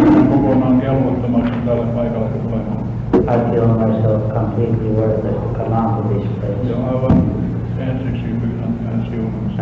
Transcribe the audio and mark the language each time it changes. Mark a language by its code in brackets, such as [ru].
[fi] Kokonaan kelvottomaksi tälle paikalle tulemaan. [en] I feel myself completely worthless to come out of this place [fi] Ja aivan ensiksi pyydän tähän siunamista.